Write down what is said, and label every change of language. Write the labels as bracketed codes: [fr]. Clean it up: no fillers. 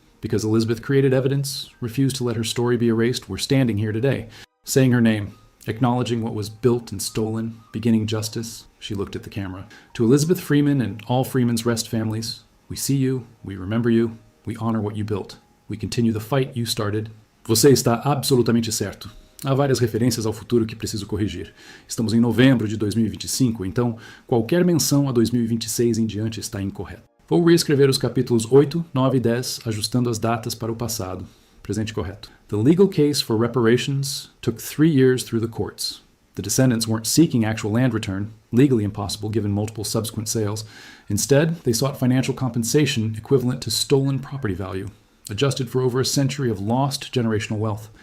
[en] Because Elizabeth created evidence, refused to let her story be erased, we're standing here today, saying her name, acknowledging what was built and stolen, beginning justice. She looked at the camera. To Elizabeth Freeman and all Freeman's Rest families, we see you, we remember you, we honor what you built. We continue the fight you started. [pt] Você está absolutamente certo. Há várias referências ao futuro que preciso corrigir. Estamos em novembro de 2025, então qualquer menção a 2026 em diante está incorreta. Vou reescrever os capítulos 8, 9 e 10, ajustando as datas para o passado. Presente correto. [en] The legal case for reparations took 3 years through the courts. The descendants weren't seeking actual land return, legally impossible given multiple subsequent sales. Instead, they sought financial compensation equivalent to stolen property value, adjusted for over a century of lost generational wealth.